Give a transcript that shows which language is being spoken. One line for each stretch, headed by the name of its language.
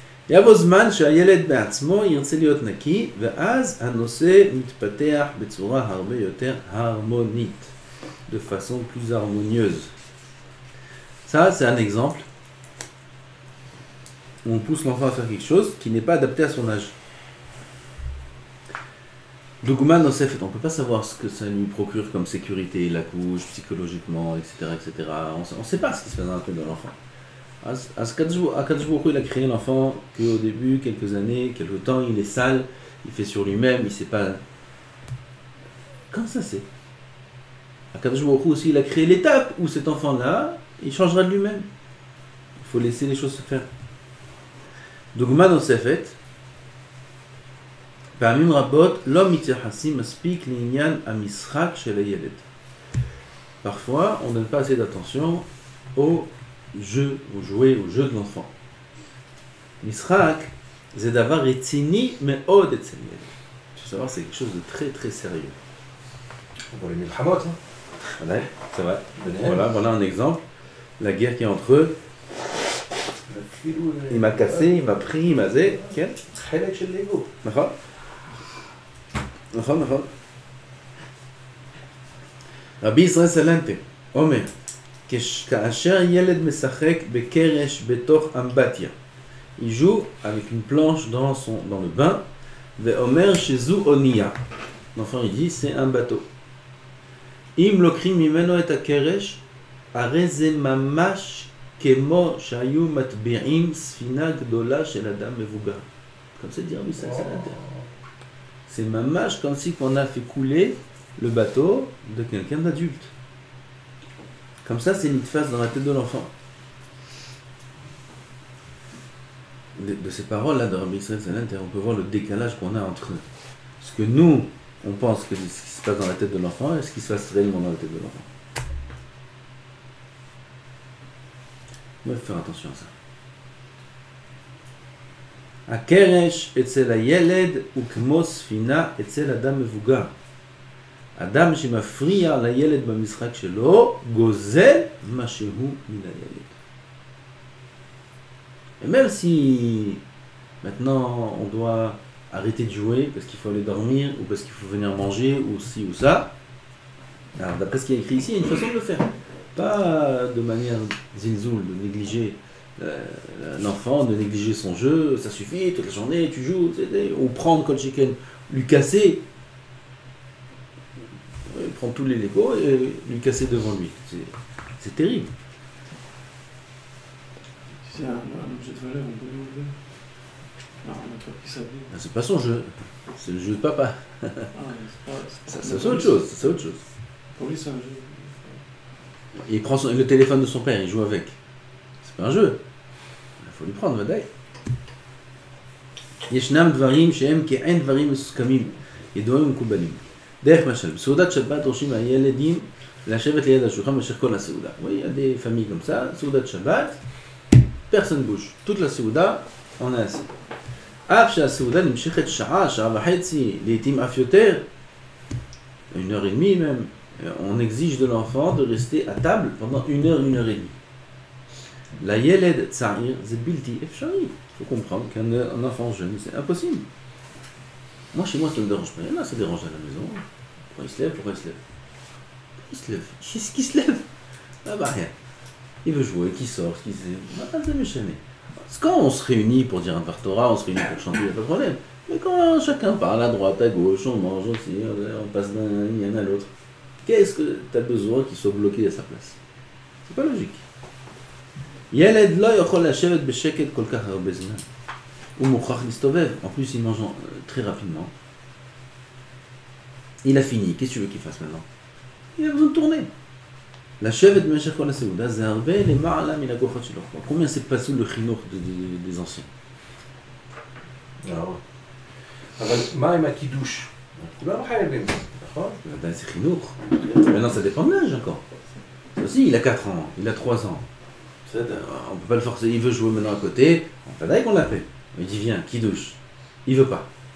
Hebrew: יבוא זמן שהילד בעצמו ירצה להיות נקי, ואז הנושא מתפתח בצורה הרבה יותר הרמונית,
French: de façon plus harmonieuse. Ça, c'est un exemple où on pousse l'enfant à faire quelque chose qui n'est pas adapté à son âge.
Hebrew: Dougman Nosefet,
French: on ne peut pas savoir ce que ça lui procure comme sécurité, la couche, psychologiquement, etc. etc. On ne sait pas ce qui se passe dans la tête de l'enfant. Akadosh Baruch Hu, il a créé l'enfant qu'au début, quelques années, quelques temps, il est sale, il fait sur lui-même, il ne sait pas. Comment ça c'est? Akadosh Baruch Hu aussi, il a créé l'étape où cet enfant-là, il changera de lui-même. Il faut laisser les choses se faire.
Hebrew: דוגמה נוספת, פעמים רבות לא מתייחסים מספיק לעניין המשחק של הילד.
French: Parfois, on ne donne pas assez d'attention aux jouets, aux jeux de l'enfant.
Hebrew: משחק, זה דבר רציני מאוד אצל ילד.
French: Il faut savoir, c'est quelque chose de très très sérieux. Pour les milchamot, hein. C'est vrai. Voilà un exemple. La guerre qui est entre eux. Il m'a cassé, il m'a pris, il m'a zé.
Hebrew: כן? חלק של ליגו. נכון. רבי ישראל סלנטה אומר, כאשר ילד משחק בקרש בתוך אמבטיה,
French: il joue avec une planche dans le bain,
Hebrew: ואומר שזו אונייה.
French: L'enfant il dit c'est un bateau.
Hebrew: אם לוקחים ממנו את הקרש, הרי זה ממש כמו שהיו מטביעים ספינה גדולה של אדם מבוגר.
French: Comme c'est dire, ça c'est mamash comme si on a fait couler le bateau de quelqu'un d'adulte. Comme ça, c'est une phase dans la tête de l'enfant. De ces paroles-là de Rabbi Israël Salanter, on peut voir le décalage qu'on a entre ce que nous, on pense que ce qui se passe dans la tête de l'enfant et ce qui se passe réellement dans la tête de l'enfant. Il faut faire attention à ça.
Hebrew: הקרש אצל הילד הוא כמו ספינה אצל אדם מבוגר. אדם שמפריע לילד במשחק שלו גוזל משהו מן הילד.
French: Et même si maintenant on doit arrêter de jouer parce qu'il faut aller dormir ou parce qu'il faut venir manger ou ci ou ça, alors d'après ce qui est écrit ici, il y a une façon de le faire. Pas de manière zilzoul, de négliger l'enfant, de négliger son jeu, ça suffit, toute la journée tu joues, ou prendre Kol Sheken, lui casser, prendre tous les Legos et lui casser devant lui. C'est terrible. Si c'est un objet de valeur, on peut l'enlever. Non, on n'a pas pris sa vie. C'est pas son jeu, c'est le jeu de papa. Ah, C'est autre chose, c'est autre chose. Pour lui, c'est un jeu. Il prend le téléphone de son père, il joue avec. C'est pas un jeu. Il faut lui prendre, vadaï.
Hebrew: ישנם דברים שהם כאין דברים מסוכמים, ידועים ומקובלים. דרך משל, בסעודת שבת דורשים מהילדים לשבת ליד השולחן במשך כל הסעודה.
French: Oui, il y a des familles comme ça, סעודת שבת, personne bouge. toute la סעודה, on est assis.
Hebrew: אף שהסעודה נמשכת שעה, שעה וחצי, לעתים אף יותר,
French: 1h30 même, on exige de l'enfant de rester à table pendant 1h, 1h30.
Hebrew: La yeled tsa'ir,
French: c'est
Hebrew: bilti efshari.
French: Il faut comprendre qu'un enfant jeune, c'est impossible. Moi, chez moi, ça ne me dérange pas. Là, ça dérange à la maison. Pourquoi il se lève? Pourquoi il se lève? Il se lève. Qu'est-ce qu'il se lève? Ah bah rien. Il veut jouer, qui sort, qui sait. Ah, c'est méchant. Parce que quand on se réunit pour dire un Dvar Torah, on se réunit pour chanter, il n'y a pas de problème. Mais quand chacun parle à droite, à gauche, on mange aussi, on passe d'un yen à l'autre. Qu'est-ce que tu as besoin qu'il soit bloqué à sa place? C'est pas logique.
Hebrew: ילד לא יכול לשבת בשקט כל כך הרבה זמן. הוא מוכרח להסתובב.
French: En plus, il mange très rapidement. Il a fini. Qu'est-ce que tu veux qu'il fasse maintenant? Il a besoin de tourner.
Hebrew: לשבת במשך כל הסעודה זה הרבה למעלה מן הכוחות שלו.
French: Combien c'est passé le חינוך des anciens?
Hebrew: אבל מה עם הקידוש? כולם חייבים, נכון?
French: C'est חינוך. Maintenant, ça dépend de l'âge encore. Aussi, il a 4 ans, il a 3 ans. On ne peut pas le forcer, il veut jouer maintenant à côté, on peut qu'on l'appelle. Il dit viens, qui douche. Il veut pas.